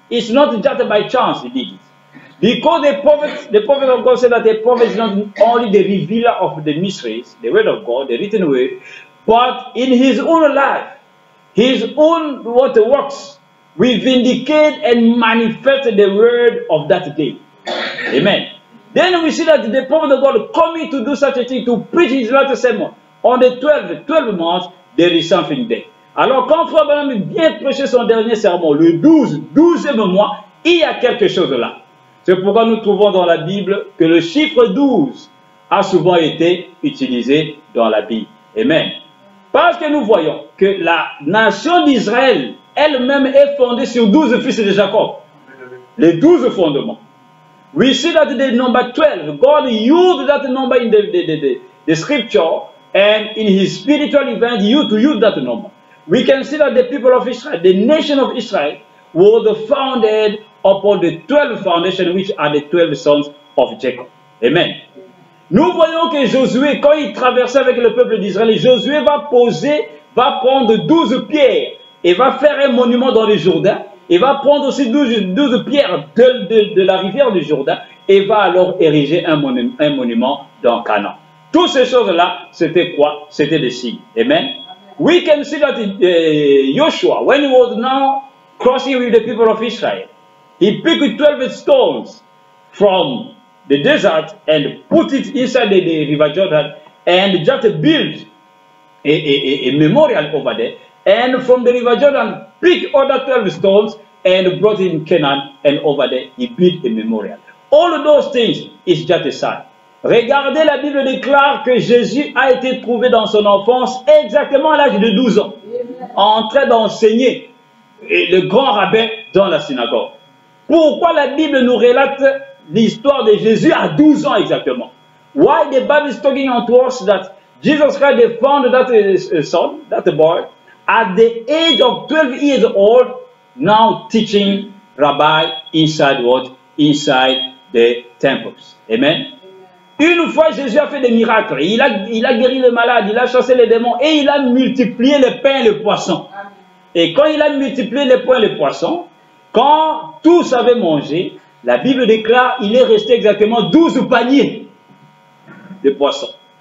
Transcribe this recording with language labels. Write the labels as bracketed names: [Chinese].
[English] It's not just by chance he did it. Because the prophet of God said that the prophet is not only the revealer of the mysteries, the word of God, the written word, but in his own life, his own works, we vindicate and manifest the word of that day. Amen. Then we see that the prophet of God coming to do such a thing, to preach his last sermon on the 12th month, there is something there. [French] Alors quand frère Branham vient prêcher son dernier sermon, le 12e mois, il y a quelque chose là. C'est pourquoi nous trouvons dans la Bible que le chiffre 12 a souvent été utilisé dans la Bible. Amen. Parce que nous voyons que la nation d'Israël elle-même est fondée sur 12 fils de Jacob. Les 12 fondements. [English] We see that the number 12, God used that number in the scripture, and in his spiritual event, he used to use that number. We can see that the people of Israel, the nation of Israel, was founded upon the 12 foundations, which are the 12 sons of Jacob. Amen. [French] Nous voyons que Josué, quand il traversait avec le peuple d'Israël, Josué va prendre 12 pierres et va faire un monument dans le Jourdain. Il va prendre aussi 12 pierres de la rivière du Jourdain et va alors ériger un monument dans Canaan. Toutes ces choses-là, c'était quoi? C'était des signes. Amen. [English] We can see that Joshua, when he was now crossing with the people of Israel, he picked 12 stones from the desert and put it inside the river Jordan and just built a memorial over there. And from the river Jordan, picked other 12 stones and brought it in Canaan, and over there he built a memorial. All of those things is just a sign. [French] Regardez, la Bible déclare que Jésus a été trouvé dans son enfance exactement à l'âge de 12 ans, en train d'enseigner le grand rabbin dans la synagogue. Pourquoi la Bible nous relate l'histoire de Jésus à 12 ans exactement? [English] Why the Bible is talking to us that Jesus Christ found that son, that boy, at the age of 12 years old, now teaching rabbi inside what? Inside the temples. Amen. [French] Une fois, Jésus a fait des miracles. Il a guéri les malades, il a chassé les démons et il a multiplié les pains et les poissons. Et quand il a multiplié les pains et les poissons, quand tous avaient mangé, la Bible déclare qu'il est resté exactement 12 paniers de poissons.